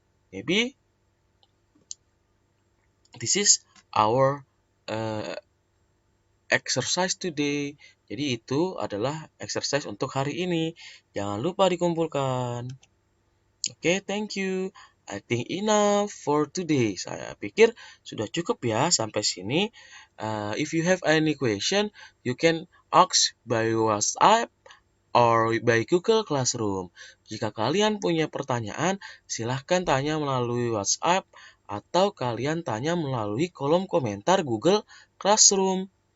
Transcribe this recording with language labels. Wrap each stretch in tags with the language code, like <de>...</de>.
<en>Maybe this is our exercise today.</en> <id>Jadi itu adalah exercise untuk hari ini. Jangan lupa dikumpulkan.</id> <en>Oke, thank you. I think enough for today.</en> <id>Saya pikir sudah cukup ya sampai sini.</id> <en>If you have any question, you can ask by WhatsApp or by Google Classroom.</en> <id>Jika kalian punya pertanyaan, silahkan tanya melalui WhatsApp atau kalian tanya melalui kolom komentar Google Classroom.</id>